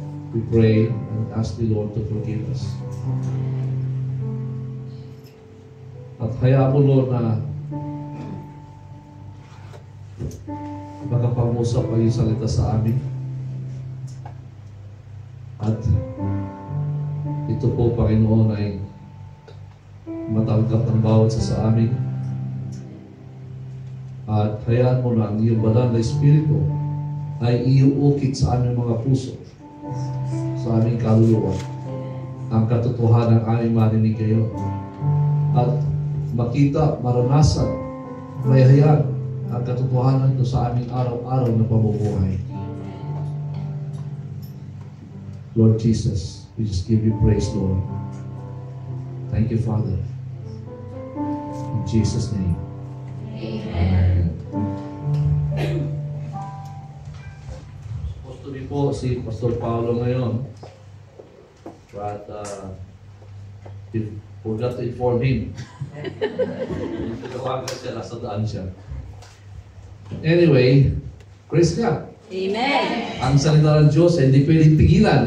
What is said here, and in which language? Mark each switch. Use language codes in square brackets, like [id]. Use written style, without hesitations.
[en] We pray and ask the Lord to forgive us. [tl] At hayaan mo, Lord, na makapangusap ang iyong salita sa amin. At ito po, Panginoon, ay matanggap ng bawat sa amin. At hayaan mo na ang iyong banal na Espiritu ay iuukit sa aming mga puso, sa aming kaluluwa, ang katotohanan ng aming marinig kayo. At makita, maranasan, mayahayag ang katotohanan ito sa aming araw-araw na pamumuhay. [en] Lord Jesus, we just give you praise, Lord. Thank you, Father. In Jesus' name. Amen. Supposed to be [tl] po si Pastor Paulo ngayon. [en] But we forgot to inform him. [tl] Tinawagan siya, nasa daan siya. [en] Anyway, praise God. Amen. [tl] Ang salita ng Diyos ay hindi pwedeng pigilan.